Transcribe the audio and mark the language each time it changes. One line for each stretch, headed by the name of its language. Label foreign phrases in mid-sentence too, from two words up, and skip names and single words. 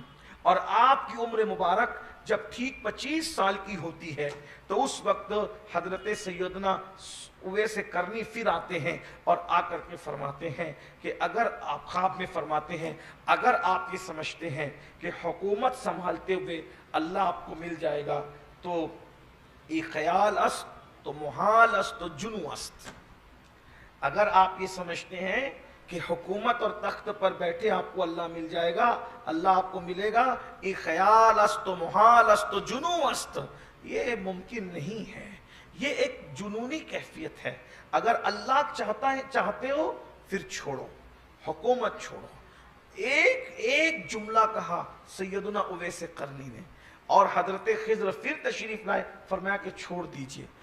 Urdu: اور آپ کی عمر مبارک جب ٹھیک 25 سال کی ہوتی ہے تو اس وقت حضرت سیدنا اویس قرنی پھر آتے ہیں اور آ کر کے فرماتے ہیں کہ اگر آپ خواب میں فرماتے ہیں, اگر آپ یہ سمجھتے ہیں کہ حکومت سنبھالتے ہوئے اللہ آپ کو مل جائے گا تو
Persian: ای خیال است تو محال است تو جنو است.
Urdu: اگر آپ یہ سمجھتے ہیں کہ حکومت اور تخت پر بیٹھے آپ کو اللہ مل جائے گا، اللہ آپ کو ملے گا، یہ
Persian: خیال است و محال است و جنو است،
Urdu: یہ ممکن نہیں ہے، یہ ایک جنونی کیفیت ہے۔ اگر اللہ چاہتے ہو پھر چھوڑو، حکومت چھوڑو۔ ایک جملہ کہا سیدنا اویس قرنی نے، اور حضرت خضر پھر تشریف لائے، فرمایا کہ چھوڑ دیجئے۔